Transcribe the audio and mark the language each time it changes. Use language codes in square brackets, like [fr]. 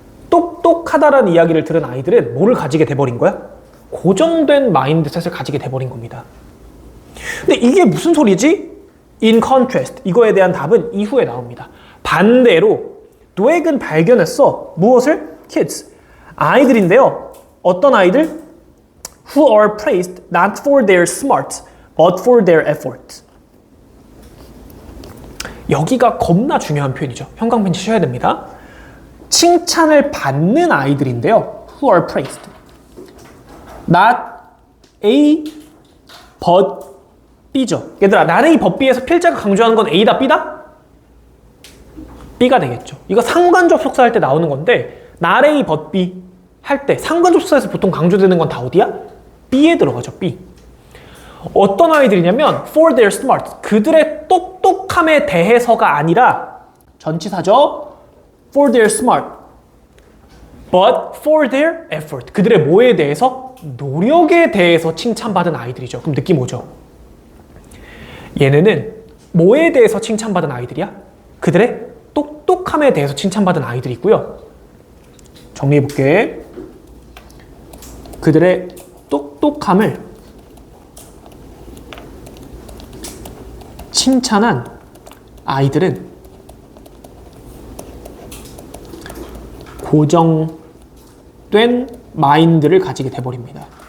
[ko] 똑똑하다라는 이야기를 들은 아이들은 뭐를 가지게 돼버린 거야? 고정된 마인드셋을 가지게 돼버린 겁니다. 근데 이게 무슨 소리지? [en] In contrast, [ko] 이거에 대한 답은 이후에 나옵니다. 반대로 노액은 발견했어. 무엇을? Kids, 아이들인데요. 어떤 아이들? [en] Who are praised not for their smarts, but for their effort. [ko] 여기가 겁나 중요한 표현이죠. 형광펜 치셔야 됩니다. 칭찬을 받는 아이들인데요. [en] Who are praised. Not A, but B죠. [ko] 얘들아, [en] not A, but B [ko] 에서 필자가 강조하는 건 A다, B다? B가 되겠죠. 이거 상관접속사 할 때 나오는 건데 [en] not A, but B [ko] 할 때 상관접속사에서 보통 강조되는 건 다 어디야? B에 들어가죠. B. 어떤 아이들이냐면 [en] for their smart, [ko] 그들의 똑똑함에 대해서가 아니라 전치사죠. [en] for their smart, but for their effort, [ko] 그들의 뭐에 대해서? 노력에 대해서 칭찬받은 아이들이죠. 그럼 느낌 오죠? 얘네는 뭐에 대해서 칭찬받은 아이들이야? 그들의 똑똑함에 대해서 칭찬받은 아이들이고요. 정리해볼게. 그들의 똑똑함을 칭찬한 아이들은 고정된 마인드를 가지게 돼버립니다.